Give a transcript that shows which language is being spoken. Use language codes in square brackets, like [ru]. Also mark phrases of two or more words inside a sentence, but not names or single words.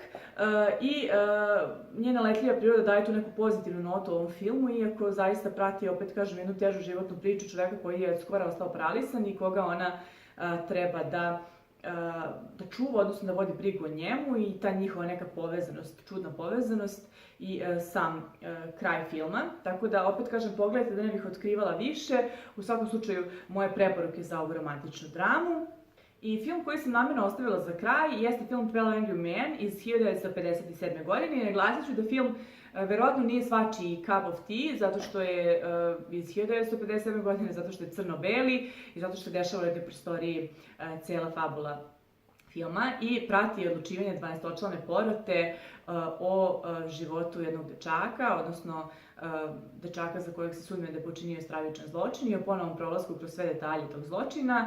[bs] I njena letljiva priroda daje tu neku pozitivnu notu u ovom filmu, iako zaista prati, opet kažem, jednu težu životnu priču čoveka koji je skoro ostao paralisan i koga ona treba da čuva, odnosno da vodi brigu o njemu, i ta njihova neka povezanost, čudna povezanost i sam kraj filma. Tako da, opet kažem, pogledajte da ne bih otkrivala više. U svakom slučaju, moje preporuke za ovu romantičnu dramu. I film koji sam namjerno ostavila za kraj jeste film 12 Angry Men iz 1957. godine. I naglasit ću da film verovatno nije svačiji [en] cup of tea, [bs] zato što je iz 1957. godine, zato što je crno-beli i zato što se dešava u jednoj prostoriji cijela fabula filma i prati odlučivanje 12-člane porote o životu jednog dečaka, odnosno dečaka za kojeg se sumnja da je počinio stravičan zločin i o ponovnom prolasku kroz sve detalje tog zločina.